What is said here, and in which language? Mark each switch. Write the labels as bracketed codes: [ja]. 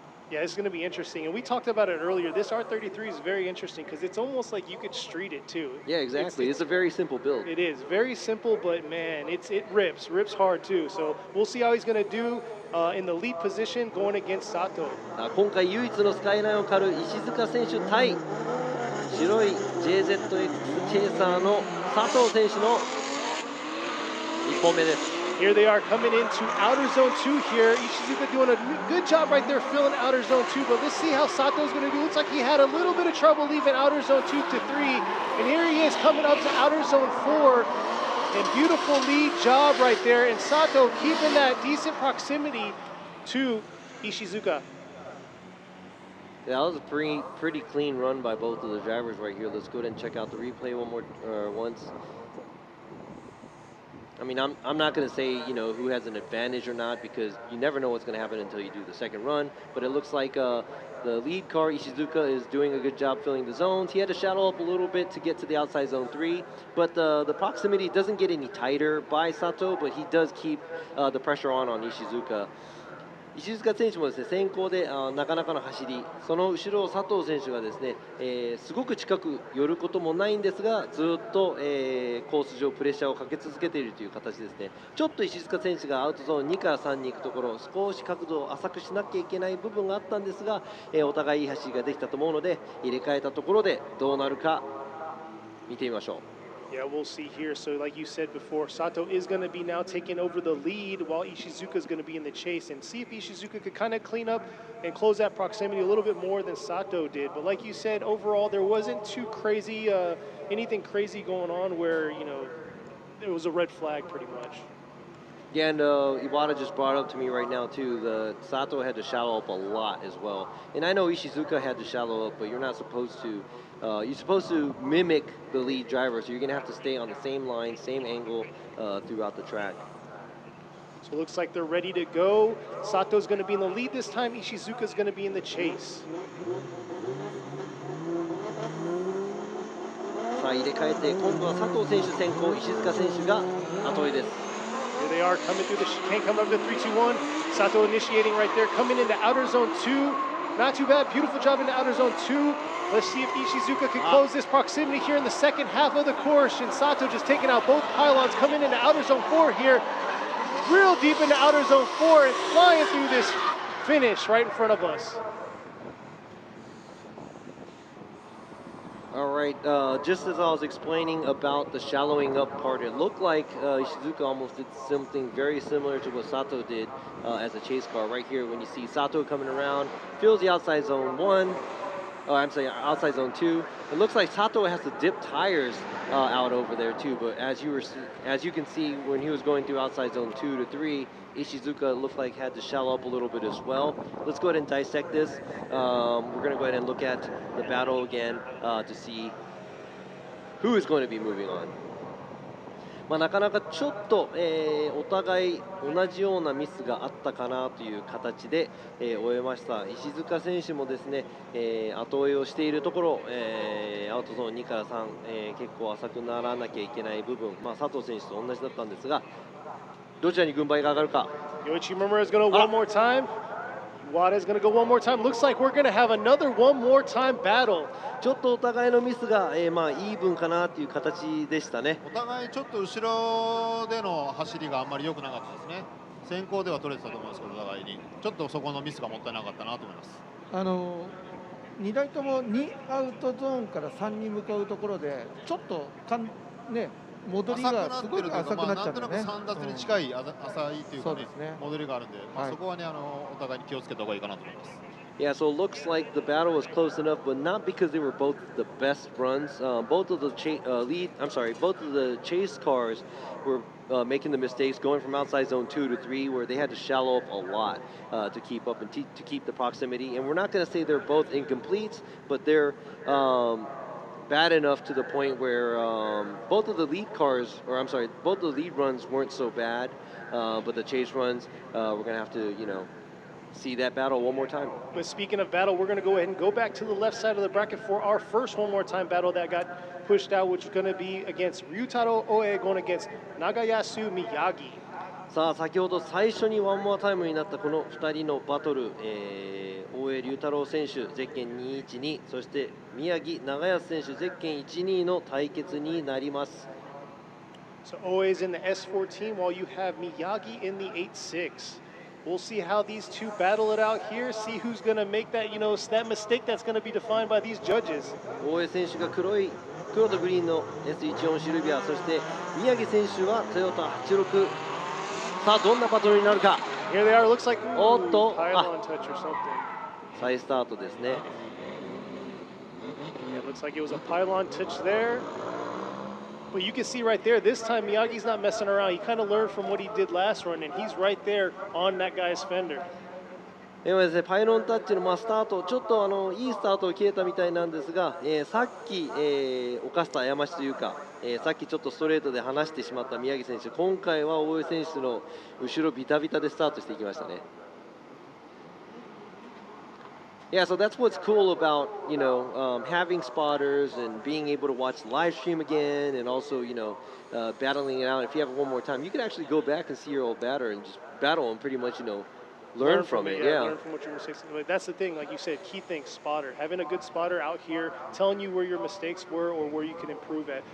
[en] Yeah, it's going to be interesting. And we talked about it earlier. This R33 is very interesting because it's almost like you could street it too. Yeah, exactly. It's a very simple build. It is very simple, but man, it rips hard too. So we'll see how he's going to do in the lead position going against Sato. [ja] 今回唯一のスカイラインを狩る石塚選手対白い JZX チェイサーの佐藤選手の1本目です。 [en] Here they are coming into outer zone 2 here. Ishizuka doing a good job right there filling outer zone 2, but let's see how Sato's going to do. Looks like he had a little bit of trouble leaving outer zone 2 to 3, and here he is coming up to outer zone 4, and beautiful lead job right there, and Sato keeping that decent proximity to Ishizuka. Yeah, that was a pretty clean run by both of the drivers right here. Let's go ahead and check out the replay once. I mean, I'm not going to say, you know, who has an advantage or not, because you never know what's going to happen until you do the second run. But it looks like the lead car, Ishizuka, is doing a good job filling the zones. He had to shadow up a little bit to get to the outside zone 3. But the proximity doesn't get any tighter by Sato, but he does keep the pressure on Ishizuka. [ja] 石塚選手もですね、先行でなかなかの走り、その後ろを佐藤選手がですね、すごく近く寄ることもないんですが、ずっと、コース上プレッシャーをかけ続けているという形ですね。ちょっと石塚選手がアウトゾーン2から3に行くところ、少し角度を浅くしなきゃいけない部分があったんですが、お互いいい走りができたと思うので、入れ替えたところでどうなるか見てみましょう。 [en] Yeah, we'll see here. So like you said before, Sato is going to be now taking over the lead while Ishizuka is going to be in the chase, and see if Ishizuka could kind of clean up and close that proximity a little bit more than Sato did. But like you said, overall, there wasn't too crazy, anything crazy going on where, you know, it was a red flag pretty much. Yeah, and Iwata just brought up to me right now too, the Sato had to shallow up a lot as well. And I know Ishizuka had to shallow up, but you're not supposed to. You're supposed to mimic the lead driver, so you're going to have to stay on the same line, same angle throughout the track. So it looks like they're ready to go. Sato's going to be in the lead this time. Ishizuka's going to be in the chase. [ja] さあ入れ替えて、今度は佐藤選手先行、石塚選手が後追いです。 [en] Here they are coming through the chicane, coming up to 3-2-1. Sato initiating right there, coming into outer zone 2. Not too bad, beautiful job into outer zone 2. Let's see if Ishizuka can close this proximity here in the second half of the course. And Sato just taking out both pylons, coming into outer zone 4 here. Real deep into outer zone 4 and flying through this finish right in front of us. All right, just as I was explaining about the shallowing up part, it looked like Ishizuka almost did something very similar to what Sato did as a chase car. Right here, when you see Sato coming around, fills the outside zone 1. Oh, I'm sorry, outside zone 2. It looks like Sato has to dip tires out over there too. But as you can see, when he was going through outside zone 2 to 3, Ishizuka looked like had to shallow up a little bit as well. Let's go ahead and dissect this. We're going to go ahead and look at the battle again to see who is going to be moving on. [ja] まあなかなかちょっと、お互い同じようなミスがあったかなという形で、終えました。石塚選手もですね、後追いをしているところ、アウトゾーン2から3、結構浅くならなきゃいけない部分、まあ、佐藤選手と同じだったんですが、どちらに軍配が上がるか。 [en] Yoichi Murmura is going to one more time. Iwata is going to go one more time. Looks like we're going to have another one more time battle. [ja] ちょっとお互いのミスが、まあイーブンかなという形でしたね。お互いちょっと後ろでの走りがあんまり良くなかったですね。先行では取れてたと思うんですけど、お互いにちょっとそこのミスがもったいなかったなと思います。 2台とも2アウトゾーンから3に向かうところでちょっとね戻りがすごく浅くなっちゃうんだね。なんとなく3奪に近い浅いというかね、戻りがあるんで、まあそこはねお互いに気をつけた方がいいかなと思います。 [en] Yeah, so it looks like the battle was close enough, but not because they were both the best runs. Both of the chase cars were making the mistakes going from outside zone 2 to 3, where they had to shallow up a lot to keep up and to keep the proximity. And we're not going to say they're both incomplete, but they're bad enough to the point where both of the lead runs weren't so bad, but the chase runs, we're going to have to, see that battle one more time. But speaking of battle, we're going to go ahead and go back to the left side of the bracket for our first one more time battle that got pushed out, which is going to be against Ryutaro Oe going against Nagaya Sumiyagi. [ja] さあ先ほど最初にワンモアタイムになったこの2人のバトル、大江龍太郎選手ゼッケン212、そして宮城長安選手ゼッケン12の対決になります。 [en] So Oe's in the S14 while you have Miyagi in the 86. We'll see how these two battle it out here, see who's going to make that, that mistake that's going to be defined by these judges. [ja] 大江選手が黒とグリーンの S14 シルビア、そして宮城選手はトヨタ86。さあどんなバトルになるか。 [en] Here they are, looks like pylon touch or something. [ja] 再スタートですね。 [en] Yeah, it looks like it was a pylon touch there. But you can see right there, this time Miyagi's not messing around. He kind of learned from what he did last run, and he's right there on that guy's fender. [ja] 今ですね、パイロンタッチのスタート、ちょっといいスタートを切れたみたいなんですが、さっき、犯した過ちというか、さっきちょっとストレートで離してしまった宮城選手、今回は大江選手の後ろビタビタでスタートしていきましたね。 [en] Yeah, so that's what's cool about, having spotters and being able to watch the live stream again, and also, battling it out. If you have it one more time, you can actually go back and see your old batter and just battle and pretty much, learn from it. Yeah, learn from what your mistakes. That's the thing, like you said, key thing, spotter. Having a good spotter out here, telling you where your mistakes were or where you can improve at.